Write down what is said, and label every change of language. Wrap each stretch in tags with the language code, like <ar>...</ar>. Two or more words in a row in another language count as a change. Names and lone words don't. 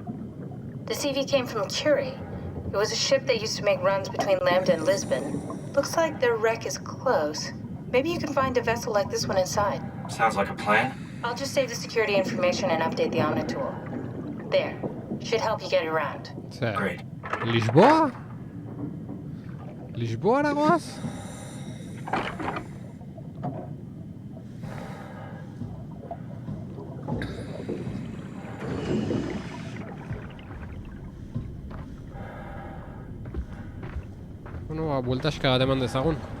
<en>The CV came from Curie. It was a ship that used to make runs between Lambda and Lisbon. Looks like their wreck is close. Maybe you can find a vessel like this one inside. Sounds like a plan. I'll just save the security information and update the Omni tool. There. Should help you get around.</en> <eu>Zer,</eu> <en>Great.</en> <eu>Lisboa? Lisboara goaz? Bueno, ba, bueltaxka bat eman dezagun.</eu>